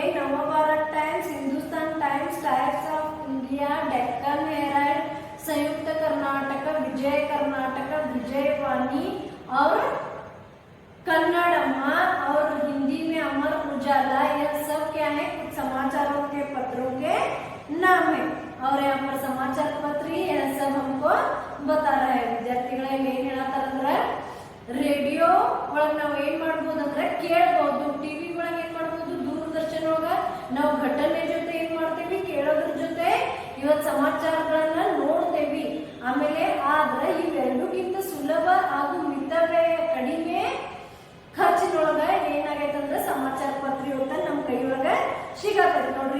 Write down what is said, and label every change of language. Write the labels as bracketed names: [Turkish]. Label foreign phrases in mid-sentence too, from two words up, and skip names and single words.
[Hindi] नवभारत टाइम्स, हिंदुस्तान टाइम्स, टाइम्स ऑफ इंडिया, डेक्कन हेराल्ड, संयुक्त कर्नाटक, विजय कर्नाटक, विजयवाणी और कन्नड़म्मा, और हिंदी में अमर उजाला। यह सब क्या है, कुछ समाचारों के पत्रों के नाम है। और यहाँ पर समाचार पत्र यह सब हमको बता रहा है। [Kannada] ವಿದ್ಯಾರ್ಥಿಗಳೇ ಏನ್ ಹೇಳತ್ತಾರಂದ್ರೆ ರೇಡಿಯೋ ಒಳಗೆ ನಾವು ಏನ್ ಮಾಡಬಹುದು ಅಂದ್ರೆ ಕೇಳಬಹುದು, ಟಿವಿ ಒಳಗೆ ಏನ್ ಮಾಡಬಹುದು, ದೂರದರ್ಶನ ಒಳಗ ನಾವು ಘಟನೆ ಜೊತೆ ಏನ್ ಮಾಡ್ತೀವಿ, ಕೇಳೋದ್ರ ಜೊತೆ ಇವತ್ತು ಸಮಾಚಾರಗಳನ್ನ ನೋಡ್ತೇವಿ। ಆಮೇಲೆ ಆದ್ರೆ ಇವೆರಡಕ್ಕಿಂತ ಸುಲಭ ಹಾಗೂ ಮಿತವ್ಯಯ ಕಡಿಮೆ ಖರ್ಚಿನೊಳಗ ಏನಾಗೈತಂದ್ರೆ ಸಮಾಚಾರ ಪತ್ರ ಇವತ್ತ ನಮ್ಮ ಕೈಯೊಳಗ ಸಿಗತೈತಿ ನೋಡ್ರಿ।